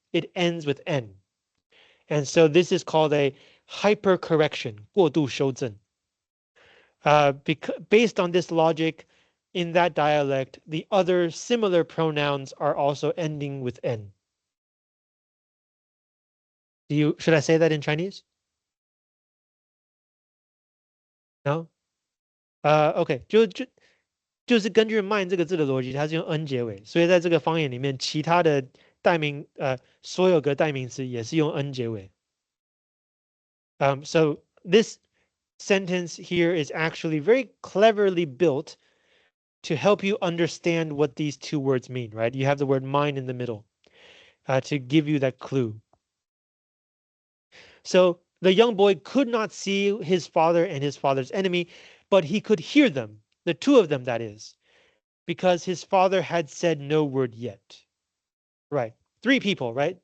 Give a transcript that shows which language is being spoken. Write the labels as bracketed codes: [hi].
[en] It ends with N. And so this is called a hypercorrection, 过度修正. Based on this logic, in that dialect, the other similar pronouns are also ending with N. Should I say that in Chinese? No? [zh] OK，就是根据 mine 这个字的逻辑，它是用 n 结尾，所以在这个方言里面，其他的所有个代名词也是用 n 结尾。 [en] So this sentence here is actually very cleverly built to help you understand what these two words mean, right? You have the word mine in the middle to give you that clue. So the young boy could not see his father and his father's enemy, but he could hear them, the two of them, that is, because his father had said no word yet. Right. Three people, right?